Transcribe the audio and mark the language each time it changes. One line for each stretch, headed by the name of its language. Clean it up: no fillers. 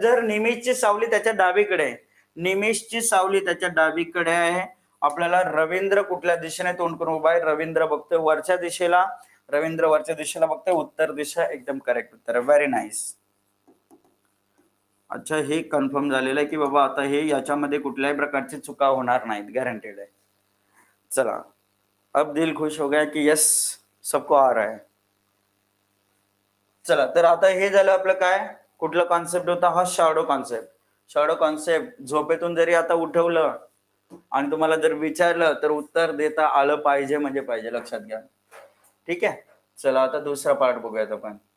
Marathi: जर निमेशची सावली त्याच्या डावीकडे, निमेशची सावली त्याच्या डावीकडे आहे, आपल्याला रवींद्र कुठल्या दिशेने तोंड करून उभा आहे? रवींद्र बघतोय वरच्या दिशेला, रवींद्र वरच्या दिशेला बघतोय, उत्तर दिशा एकदम करेक्ट उत्तर. Very nice. अच्छा, हे कन्फर्म झालेलं आहे की बाबा आता हे याच्यामध्ये कुठल्याही प्रकारची चुका होणार नाहीत, गॅरंटेड आहे.
Hindi: चला, अब दिल खुश हो गया की यस सबको आ रहा है.
Marathi: चला, तर आता हे झालं आपलं काय, कुठला कॉन्सेप्ट होता हा? Shadow concept. शॅडो कॉन्सेप्ट झोपेतून जरी आता उठवलं आणि तुम्हाला जर विचारलं तर उत्तर देता आलं पाहिजे, म्हणजे पाहिजे, लक्षात घ्या. ठीक आहे, चला आता दुसरा पार्ट बघूयात आपण.